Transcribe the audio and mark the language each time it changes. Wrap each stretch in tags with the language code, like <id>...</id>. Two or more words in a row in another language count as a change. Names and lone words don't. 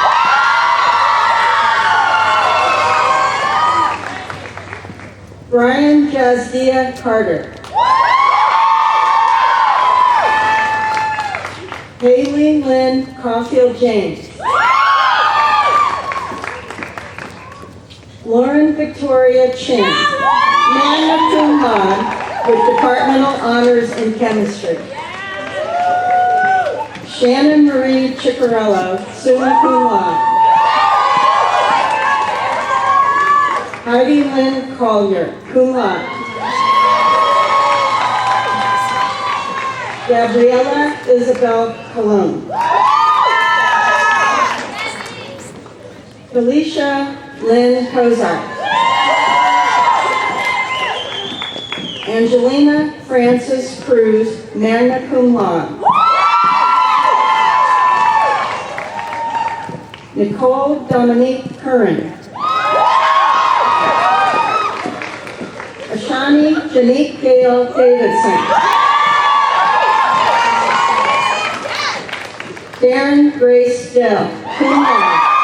<en>Brian Jazdia Carter. Haley Lynn Caulfield James. Lauren Victoria Chin,</en> <la>magna cum laude</la> <en>with departmental honors in chemistry. Shannon Marie Ciccarello,</en> <la>summa cum laude.</la> <en>Heidi Lynn Collier,</en> <la>cum laude.</la> <en>Gabriella Isabel Colon. Felicia Lynn Kozart. Angelina Frances Cruz,</en> <la>magna cum laude.</la> <en>Nicole Dominique Curran. Ashani Janique Gale Davidson. Darren Grace Dell,</en> <la>cum laude.</la>